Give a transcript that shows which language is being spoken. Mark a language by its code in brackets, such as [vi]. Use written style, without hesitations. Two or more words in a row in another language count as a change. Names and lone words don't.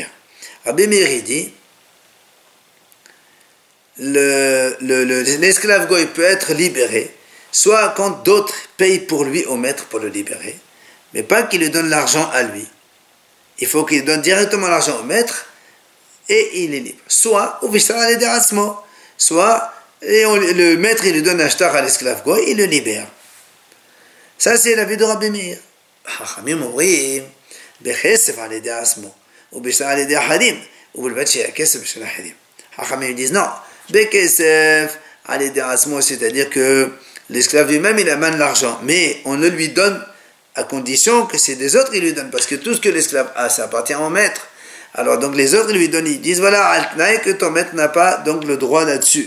[fr] Rabbi Meir dit, l'esclave goy peut être libéré soit quand d'autres payent pour lui au maître pour le libérer, mais pas qu'il lui donne l'argent à lui. Il faut qu'il donne directement l'argent au maître et il est libre. Soit le maître il lui donne un shtar à l'esclave goy, il le libère. Ça c'est la vie de Rabbi Meir. [he] חכמים אומרים בכסף על ידי עצמו ובשטר על ידי אחרים ובלבד שיהיה כסף בשביל אחרים. [fr] Chachamim disent non. Bekesef, c'est-à-dire que l'esclave lui-même il amène l'argent, mais on le lui donne à condition que c'est des autres qui lui donnent, parce que tout ce que l'esclave a, ça appartient au maître. Alors donc les autres lui donnent, ils disent voilà, altnaï que ton maître n'a pas donc le droit là-dessus.